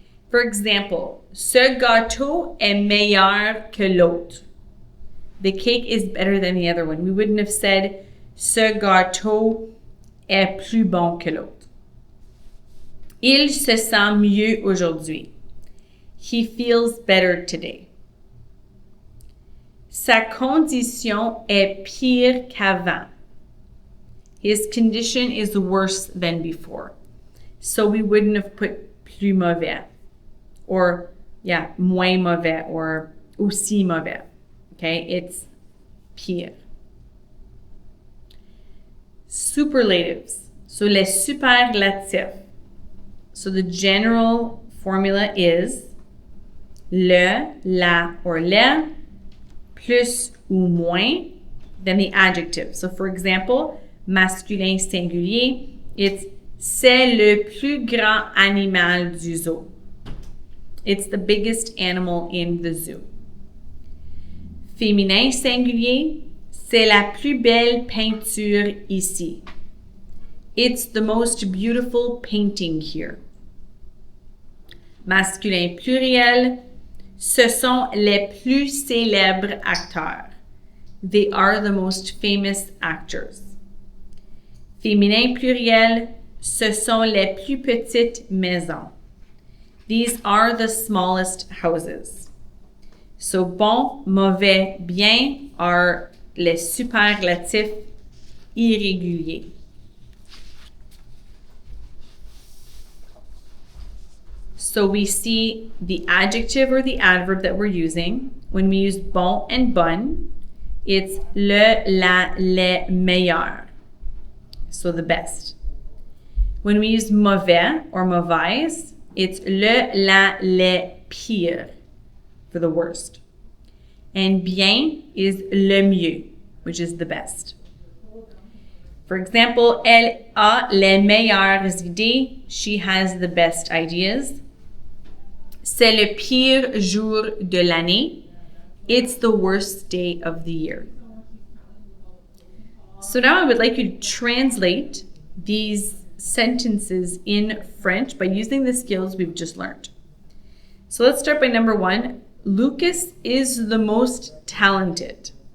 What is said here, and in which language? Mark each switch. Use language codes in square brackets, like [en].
[en] For example, [fr] ce gâteau est meilleur que l'autre. [en] The cake is better than the other one. We wouldn't have said [fr] ce gâteau est plus bon que l'autre. Il se sent mieux aujourd'hui. [en] He feels better today. [fr] Sa condition est pire qu'avant. [en] His condition is worse than before. So we wouldn't have put plus mauvais or moins mauvais or aussi mauvais. Okay, it's pire. Superlatives. So les superlatifs. So the general formula is le, la, or les, plus ou moins, then the adjective. So for example, [fr] masculin singulier, it's c'est le plus grand animal du zoo. [en] It's the biggest animal in the zoo. [fr] Féminin singulier, c'est la plus belle peinture ici. [en] It's the most beautiful painting here. [fr] Masculin pluriel, ce sont les plus célèbres acteurs. [en] They are the most famous actors. [fr] Féminin pluriel, ce sont les plus petites maisons. [en] These are the smallest houses. So bon, mauvais, bien are les superlatifs irréguliers. So we see the adjective or the adverb that we're using. When we use bon and bonne, it's le, la, les meilleurs. So the best. When we use mauvais or mauvaise, it's le, la, les pires, for the worst. And bien is le mieux, which is the best. For example, [fr] elle a les meilleures idées. [en] She has the best ideas. [fr] C'est le pire jour de l'année. [en] It's the worst day of the year. So now I would like you to translate these sentences in French by using the skills we've just learned. So let's start by number 1. Lucas is the most talented.